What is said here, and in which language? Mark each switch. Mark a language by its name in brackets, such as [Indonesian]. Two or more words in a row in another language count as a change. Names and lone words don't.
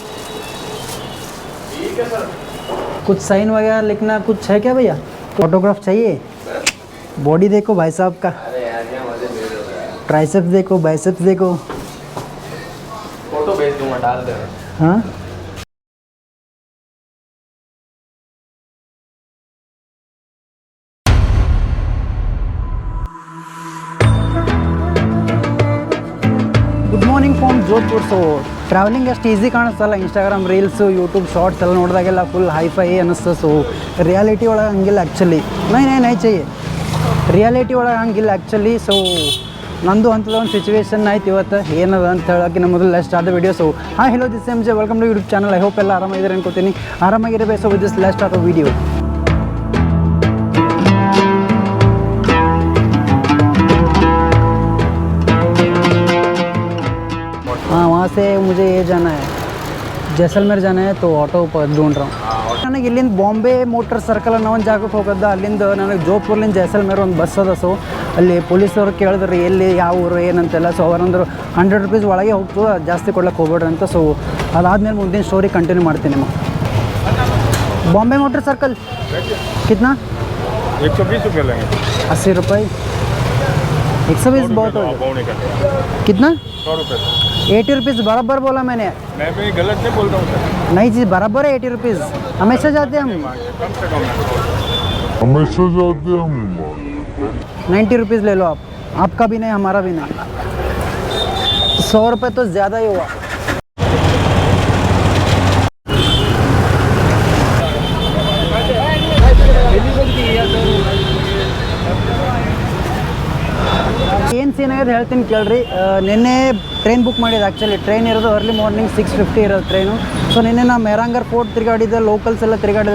[Hindi] ठीक है सर। कुछ साइन वगैरह लिखना कुछ है क्या भैया? फोटोग्राफ चाहिए? बॉडी देखो भाई साहब का, ट्राइसेप्स देखो, बाइसेप्स देखो। फोटो भेज दूंगा, डाल देना। [English] हाँ good morning from Jodhpur. [Kannada] ಸೊ ಟ್ರಾವೆಲಿಂಗ್ ಅಷ್ಟು ಈಸಿ ಕಾಣಿಸ್ತಲ್ಲ, ಇನ್ಸ್ಟಾಗ್ರಾಮ್ ರೀಲ್ಸು, ಯೂಟ್ಯೂಬ್ ಶಾರ್ಟ್ಸ್ ಎಲ್ಲ ನೋಡಿದಾಗೆಲ್ಲ [English] full hi-fi [Kannada] ಅನ್ನಿಸ್ತು. ಸೊ ರಿಯಾಲಿಟಿ ಒಳಗೆ ಹಂಗಿಲ್ಲ ಆ್ಯಕ್ಚುಲಿ. [Hindi] नहीं चाहिए [Kannada] ರಿಯಾಲಿಟಿ ಒಳಗೆ ಹಂಗಿಲ್ಲ ಆ್ಯಕ್ಚುಲಿ. ಸೊ ನಂದು ಅಂಥದ್ದು ಒಂದು ಸಿಚುವೇಶನ್ ಆಯ್ತು ಇವತ್ತು. ಏನದ ಅಂತ ಹೇಳೋಕ್ಕಿಂತ ಮೊದಲು ಲೆಸ್ಟ್ ಆದ ವಿಡಿಯೋ. [English] ಸೊ ಹಾಂ hello this MJ, welcome to YouTube channel. I hope [Kannada] ಎಲ್ಲ ಆರಾಮಾಗಿದ್ದಾರೆ ಅನ್ಕೋತೀನಿ. ಆರಾಮಾಗಿರಬೇಕು. [English] so with this [Kannada] ಲೆಸ್ಟ್ ಆದ ವಿಡಿಯೋ. [Hindi] हाँ वहाँ से मुझे ये जाना है, जैसलमेर जाना है. तो ऑटो ढूंढ रहा हूँ. [Kannada] ನನಗೆ ಇಲ್ಲಿಂದ ಬಾಂಬೆ ಮೋಟರ್ ಸರ್ಕಲ್ ಅನ್ನೋ ಒಂದು ಜಾಗಕ್ಕೆ ಹೋಗೋದು. ಅಲ್ಲಿಂದ ನನಗೆ ಜೋಧ್ಪುರ್ಲಿಂದ ಜೈಸಲ್ಮೇರ್ ಒಂದು ಬಸ್ ಅದ. ಸೊ ಅಲ್ಲಿ ಪೊಲೀಸವ್ರು ಕೇಳಿದ್ರು ಎಲ್ಲಿ ಯಾವ ಊರು ಏನಂತೆಲ್ಲ. ಸೊ ಅವರಂದ್ರು 100 ರೂಪೀಸ್ ಒಳಗೆ ಹೋಗ್ತು, ಜಾಸ್ತಿ ಕೊಡ್ಲಿಕ್ಕೆ ಹೋಗ್ಬೇಡ್ರಿ ಅಂತ. ಸೊ ಅದಾದಮೇಲೆ ಮುಂದಿನ ಸ್ಟೋರಿ ಕಂಟಿನ್ಯೂ ಮಾಡ್ತೀನಿ. [Hindi] ಬಾಂಬೆ ಮೋಟರ್ ಸರ್ಕಲ್ कितना? 120 रुपये लेंगे. 80 रुपये. 120 बहुत हो. कितना? 100 रुपये. 80 रुपीज़ बराबर बोला मैंने. मैं भी गलत नहीं बोल रहा हूँ सर. नहीं जी बराबर है 80 रुपीज़. हमेशा जाते हैं हम. कम से कम हमेशा जाते हम. 90 रुपीज़ ले लो आप. आपका भी नहीं हमारा भी नहीं. 100 रुपये तो ज़्यादा ही हुआ. [Kannada] ಏನು ಸೀನ್ ಆಗಿದೆ ಹೇಳ್ತೀನಿ ಕೇಳ್ರಿ. ನಿನ್ನೆ ಟ್ರೈನ್ ಬುಕ್ ಮಾಡಿದ್ದು. ಆ್ಯಕ್ಚುಲಿ ಟ್ರೈನ್ ಇರೋದು [English] early morning [Kannada] 6:50 ಇರೋದು ಟ್ರೈನು. ಸೊ ನಿನ್ನೆ ನಾನು ಮೆಹರಾಂಗರ್ ಫೋರ್ಟ್ ತಿರುಗಾಡಿದ್ದೆ, ಲೋಕಲ್ಸ್ ಎಲ್ಲ ತಿರುಗಾಡಿದ್ದೆ.